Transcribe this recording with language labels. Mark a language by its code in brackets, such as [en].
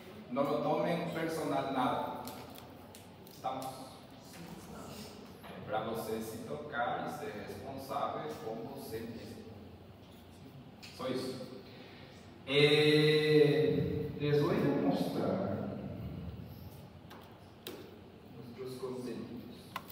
[es] No lo tomen personal nada. Estamos? [pt] Para você se tocar e ser responsável com você mesmo. Só isso. [es] Les voy a mostrar nuestros contenidos.